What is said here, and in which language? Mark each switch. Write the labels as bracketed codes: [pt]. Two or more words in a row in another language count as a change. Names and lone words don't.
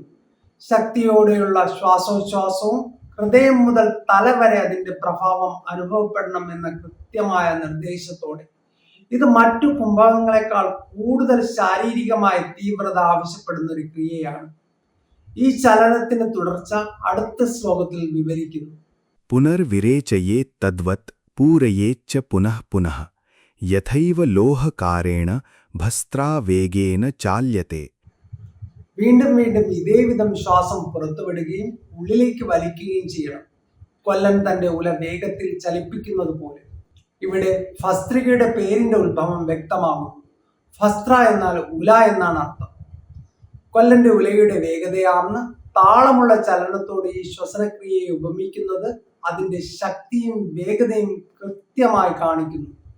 [ml] ശക്തിയോടെയുള്ള ശ്വാസോച്ഛ്വാസവും ഹൃദയം മുതൽ തല വരെ അതിന്റെ പ്രഭാവം അനുഭവപ്പെടണം എന്ന കൃത്യമായ നിർദ്ദേശത്തോടെ. ഇത് മറ്റു കുംഭകങ്ങളെക്കാൾ കൂടുതൽ ശാരീരികമായ തീവ്രത ആവശ്യപ്പെടുന്ന ഒരു ക്രിയയാണ്. ഈ ചലനത്തിന് തുടർച്ച അടുത്ത ശ്ലോകത്തിൽ വിവരിക്കുന്നു. [sa] पुनर्विरेचयेत् तद्वत् पूरयेच्च पुनः पुनः यथैव लोहकारेण भस्त्रावेगेन चाल्यते. [ml] വീണ്ടും വീണ്ടും ഇതേവിധം ശ്വാസം പുറത്തുവിടുകയും ഉള്ളിലേക്ക് വലിക്കുകയും ചെയ്യണം. കൊല്ലൻ തന്റെ ഉല വേഗത്തിൽ ചലിപ്പിക്കുന്നത് പോലെ. ഇവിടെ ഭസ്ത്രികയുടെ പേരിന്റെ ഉത്ഭവം വ്യക്തമാകുന്നു. ഭസ്ത്ര എന്നാൽ ഉല എന്നാണ് അർത്ഥം. കൊല്ലന്റെ ഉലയുടെ വേഗതയാർന്ന് താളമുള്ള ചലനത്തോടെ ഈ ശ്വസനക്രിയയെ ഉപമിക്കുന്നത് അതിന്റെ ശക്തിയും വേഗതയും കൃത്യമായി കാണിക്കുന്നു.